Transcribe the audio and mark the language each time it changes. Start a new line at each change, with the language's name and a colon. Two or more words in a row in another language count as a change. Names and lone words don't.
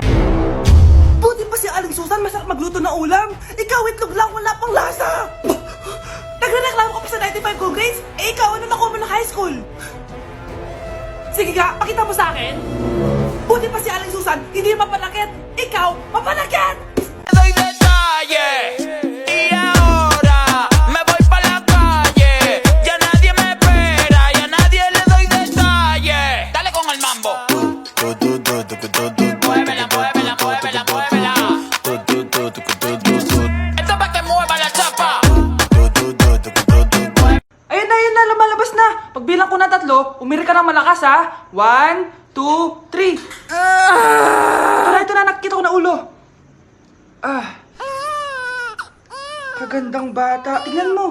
Filipino: Buti pa si Aling Susan, masarap magluto ng ulam. Ikaw, itlog lang, wala pang lasa. Nagre-reklamo ka pa sa 95
English: good grades?
Filipino: Eh, ikaw, ano nakuha mo ng
English: high school?
Filipino: Sige ka, pakita mo sa akin. Buti pa si Aling Susan, hindi mapanakit. Ikaw, mapanakit!
Spanish: Doy detalles y ahora me voy pa la calle. Ya nadie me espera, ya nadie le doy detalles. Dale con el mambo. Muévela, muévela, muévela, muévela. Esto es pa' que mueva la chapa.
Filipino: Ayun na, lumalabas na. Pagbilang ko na 3, umiri ka ng malakas ha. 1, 2, 3. Ito na, nakikita ko na ulo. Kagandang bata. Tingnan mo.